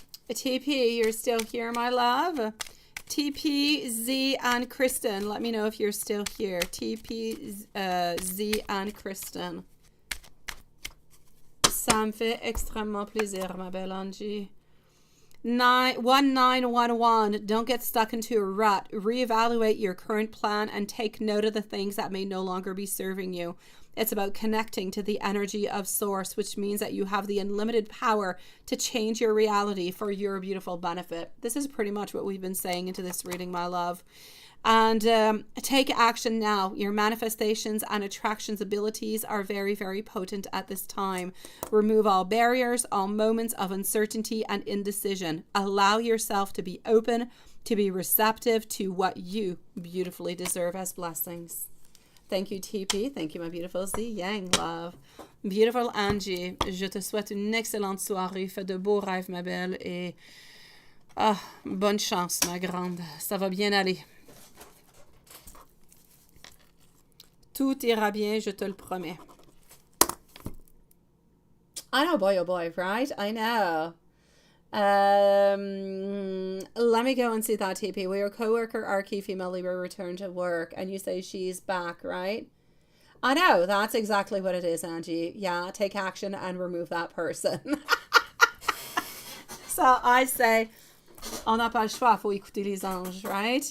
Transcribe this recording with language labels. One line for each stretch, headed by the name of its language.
English: TP, you're still here, my love. TP, Z, and Kristen. Let me know if you're still here. TP, Z, and Kristen.
French: Ça me fait extrêmement plaisir, ma belle Angie.
English: 1911. Don't get stuck into a rut. Reevaluate your current plan and take note of the things that may no longer be serving you. It's about connecting to the energy of source, which means that you have the unlimited power to change your reality for your beautiful benefit. This is pretty much what we've been saying into this reading, my love. And take action now. Your manifestations and attractions abilities are very, very potent at this time. Remove all barriers, all moments of uncertainty and indecision. Allow yourself to be open, to be receptive to what you beautifully deserve as blessings. Thank you, TP. Thank you, my beautiful Z Yang, love.
French: Beautiful Angie, je te souhaite une excellente soirée. Fais de beaux rêves, ma belle. Et bonne chance, ma grande. Ça va bien aller. Tout ira bien, je te le promets.
English: I know, boy, oh boy, right? I know. Let me go and see that, TP. Will your coworker, Archie, female Libra, return to work? And you say she's back, right? I know, that's exactly what it is, Angie. Yeah, take action and remove that person. So I say,
French: on n'a pas le choix, faut écouter les anges,
English: right?